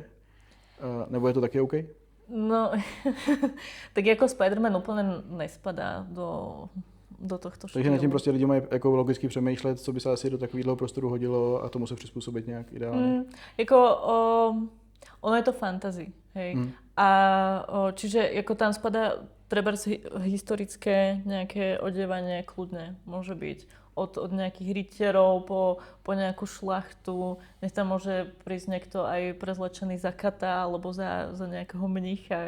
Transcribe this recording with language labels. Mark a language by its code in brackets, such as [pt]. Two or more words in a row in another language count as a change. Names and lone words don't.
[cs] Nebo je to taky OK? No, tak jako Spiderman úplně nespadá [sk] do tohto štýlu. [cs] Takže na tím prostě lidi mají jako logicky přemýšlet, co by se asi do takového prostoru hodilo a tomu se přizpůsobit nějak ideálně. [sk] Ono je to fantasy, hej. A čiže ako tam spadá trebárs historické nejaké odievanie kľudne môže byť. Od nejakých rytierov po nejakú šlachtu. Nech tam môže prísť niekto aj prezlečený za kata alebo za nejakého mnícha.